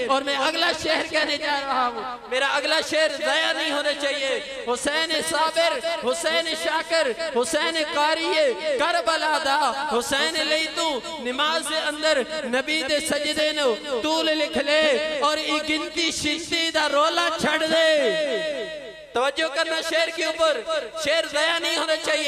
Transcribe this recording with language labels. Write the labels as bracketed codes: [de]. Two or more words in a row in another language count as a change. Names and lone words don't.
[ur] اور میں اگلا شعر کہنے جا رہا ہوں، میرا اگلا شعر ضائع نہیں ہونا چاہیے۔ [pa] حسین صابر حسین شاکر، حسین قاری کربلا دا، حسین لیتو نماز اندر، نبی دے سجدے نو طول لکھ لے، اور ایک گنتی شنتی دا رولا چھڑ دے۔ [ur] توجہ کرنا شعر کے اوپر، شعر ضائع نہیں ہونا چاہیے۔